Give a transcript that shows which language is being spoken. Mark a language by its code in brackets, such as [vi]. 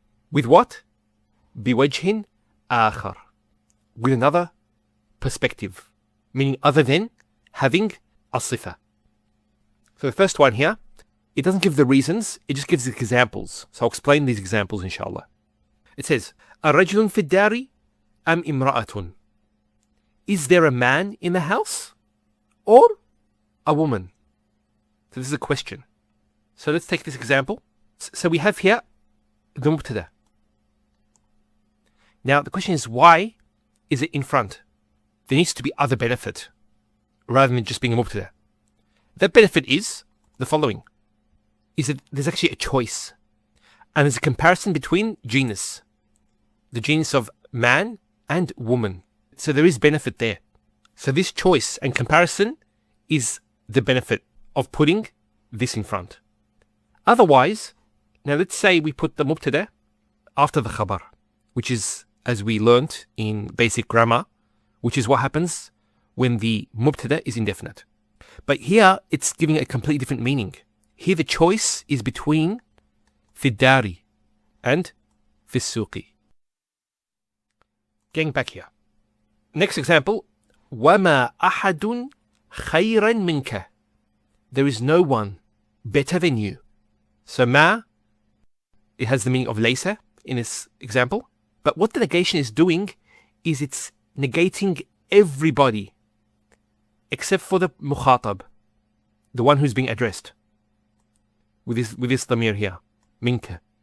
[en] With what? [ar] بوجه آخر. [en] With another perspective. Meaning other than having a sifa. So the first one here, it doesn't give the reasons, it just gives the examples. So I'll explain these examples inshallah. It says, [ar] الرجل في الدار أم امرأة? [en] Is there a man in the house? Or a woman? So this is a question. So let's take this example. So we have here the mubtada. Now the question is, why is it in front? There needs to be other benefit rather than just being a mubtada. That benefit is the following. Is that there's actually a choice. And there's a comparison between genus. The genus of man and woman. So there is benefit there. So this choice and comparison is the benefit of putting this in front. Otherwise, now let's say we put the mubtada after the khabar, which is, as we learnt in basic grammar, which is what happens when the mubtada is indefinite. But here, it's giving a completely different meaning. Here the choice is between fiddari and fissuqi. Getting back here. Next example, [ar] وَمَا أَحَدٌ خَيْرًا مِنْكَ. [en] There is no one better than you. So ma, it has the meaning of laysa in this example. But what the negation is doing is it's negating everybody except for the mukhatab, the one who's being addressed with this dhamir here, minka.